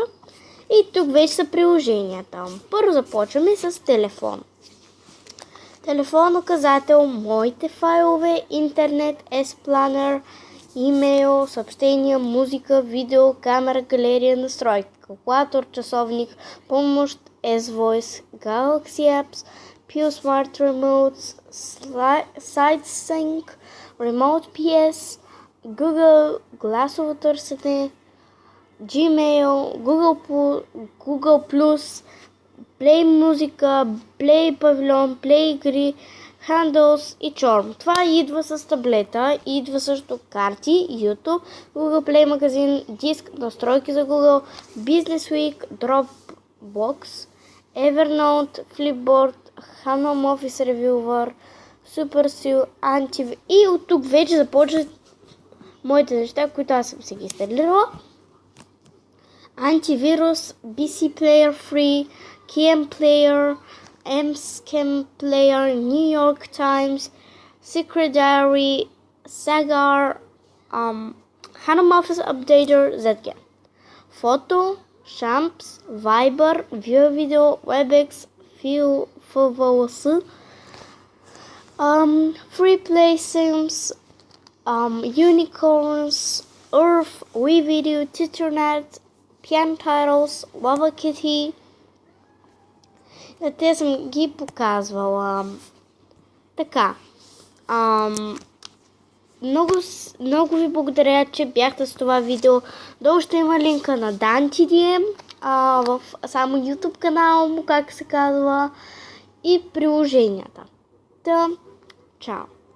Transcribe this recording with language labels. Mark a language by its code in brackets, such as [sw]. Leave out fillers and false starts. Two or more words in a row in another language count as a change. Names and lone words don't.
[bg] И тук вече са приложенията. Първо започваме с телефон. Телефон, указател, моите файлове, интернет, S-Planner, имейл, съобщения, музика, видео, камера, галерия, настройки, калкулатор, часовник, помощ, S-Voice, Galaxy Apps, Pure Smart Remotes, SiteSync, Remote PS, Google, гласово търсене, Gmail, Google+, Play музика, Play павилион, Play игри, Handles и Charm. Това идва с таблета, идва също карти, YouTube, Google Play магазин, диск, настройки за Google, Business Week, Dropbox, Evernote, Flipboard, Home Office Reviewer, Supercell, Antivir. И от тук вече започват моите неща, които аз съм си ги инсталирала. Антивирус, BC Player Free, KM Player, MScam Player, New York Times, Secret Diary, Sagar, Home Office Updater, ZG. Photo, Shamps, Viber, View Video, WebEx, FVLS, Free Play Sims, Unicorns, Earth, WeVideo, TeacherNet, Pian Titles, Lava Kitty. Те съм ги показвала. Така. Много ви благодаря, че бяхте с това видео. Долу ще има линка на Dan TDM, в само YouTube канал му, как се казва, и приложенията. Чао!